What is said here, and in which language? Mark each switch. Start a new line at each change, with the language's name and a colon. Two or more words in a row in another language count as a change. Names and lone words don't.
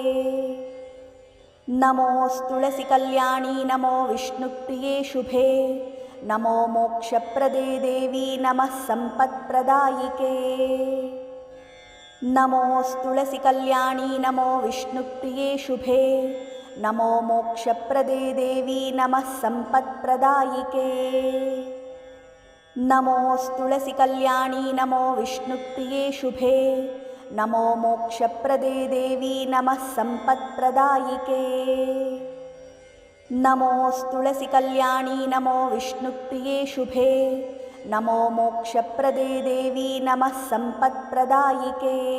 Sanskrit: ನಮೋ ತುಳಸಿ ಕಲ್ಯಾಣಿ, ನಮೋ ವಿಷ್ಣುಪ್ರಿಯೇ ಶುಭೆ, ನಮೋ ಮೋಕ್ಷಪ್ರದೇ ದೇವಿ, ನಮಃ ಸಂಪತ್ಪ್ರದಾಯಿಕೆ. ನಮೋ ತುಳಸಿ ಕಲ್ಯಾಣಿ, ನಮೋ ವಿಷ್ಣುಪ್ರಿಯೇ ಶುಭೆ, नमो मोक्षप्रदे देवी नमः सम्पत्प्रदायिके। नमोस्तुलसीकल्याणी नमो विष्णुप्रिये शुभे, नमो मोक्षप्रदे देवी नमः सम्पत्प्रदायिके। नमोस्तुलसीकल्याणी नमो विष्णुप्रिये शुभे, नमो मोक्षप्रदे देवी नमः सम्पत्प्रदायिके।